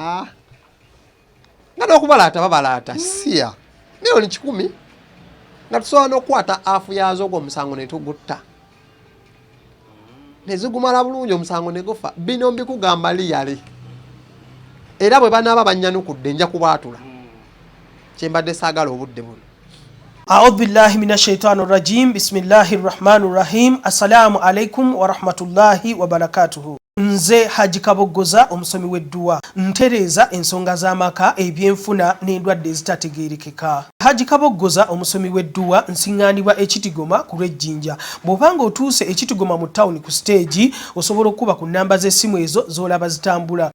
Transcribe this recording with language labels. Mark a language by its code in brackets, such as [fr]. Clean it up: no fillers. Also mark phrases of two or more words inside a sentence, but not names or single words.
[lg] nga n'okubalaata babalaata siya miliyoni 10 nga tusobola n'okukwata afu yazo ogwo omusango ne tugutta ne zigumala bulungi omusango ne gufa. Bino mbikugamba liyale. Era bwe banaaba bannyanukudde nja kubaatula. Kyembadde saagala obudde buno. [ar] أعوذ بالله من الشيطان الرجيم. بسم الله الرحمن الرحيم. السلام عليكم ورحمة الله وبركاته. [lg] Nze Haji-Nadduli omusomi w'edduwa ntereza ensonga z'amaka ebyenfuna n'endwadde ezitategeerekeka. Haji-Nadduli omusomi w'edduwa nsiŋŋaanibwa ekitigoma ku lw'ejjinja. Bw'obanga otuuse ekitigoma mu ttawuni ku siteegi osobola okuba ku nnamba z'essimu ezo z'olaba zitambula.